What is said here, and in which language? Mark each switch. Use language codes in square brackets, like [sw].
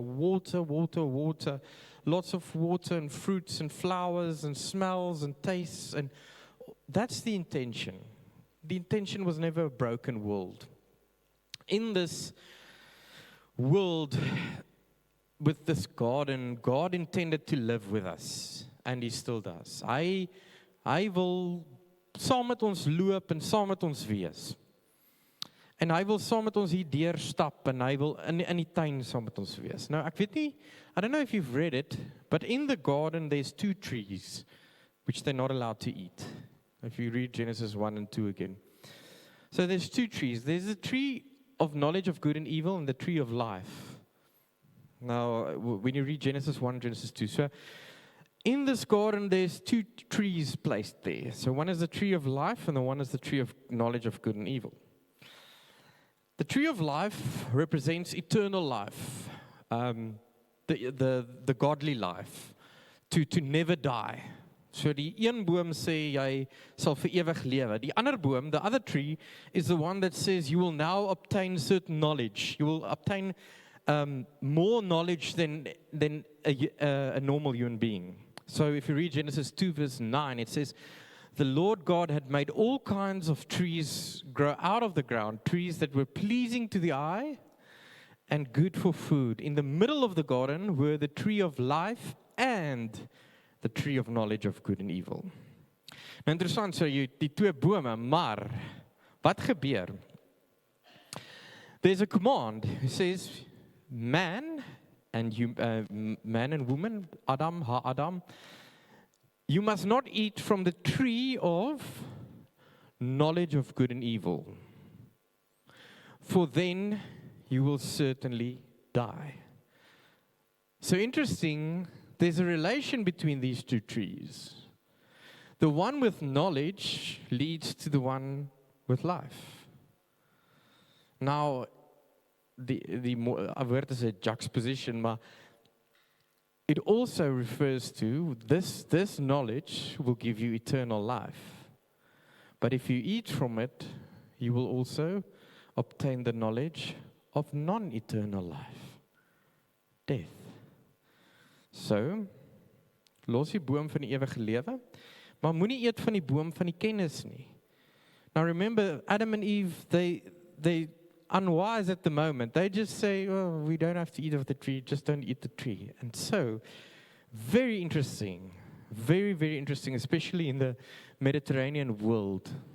[en] Water. Lots of water and fruits and flowers and smells and tastes, and that's the intention. The intention was never a broken world. In this world, with this garden, God intended to live with us, and he still does. [af] Hy wil saam met ons loop en saam met ons wees. En hy wil saam met ons hier deur stap, en hy wil in die tuin saam met ons wees. Nou, ek weet nie, [en] I don't know if you've read it, but in the garden there's 2 trees, which they're not allowed to eat. If you read Genesis 1 and 2 again. So there's 2 trees. There's a tree of knowledge of good and evil and the tree of life. Now, when you read Genesis 1, Genesis 2, so in this garden, there's two trees placed there. So one is the tree of life, and the one is the tree of knowledge of good and evil. The tree of life represents eternal life, the godly life, to never die. [af] So die een boom sê jy sal vir ewig lewe. Die ander boom, [en] the other tree, is the one that says you will now obtain certain knowledge. You will obtain more knowledge than a normal human being. So if you read Genesis 2 verse 9, it says, the Lord God had made all kinds of trees grow out of the ground, trees that were pleasing to the eye and good for food. In the middle of the garden were the tree of life and the tree of knowledge of good and evil. [af] Nou interessant, so jy die twee bome, maar wat gebeur? [en] There's a command. It says, man and woman, Adam, ha-Adam, you must not eat from the tree of knowledge of good and evil, for then you will certainly die. So interesting, there's a relation between these two trees. The one with knowledge leads to the one with life. Now, the word is a juxtaposition, but it also refers to this knowledge will give you eternal life. But if you eat from it, you will also obtain the knowledge of non-eternal life, death. [af] So, los die boom van die ewige lewe, maar moenie eet van die boom van die kennis nie. [en] Now remember, Adam and Eve, they unwise at the moment. They just say, oh, we don't have to eat of the tree, just don't eat the tree. And so, very interesting, very, very interesting, especially in the Mediterranean world.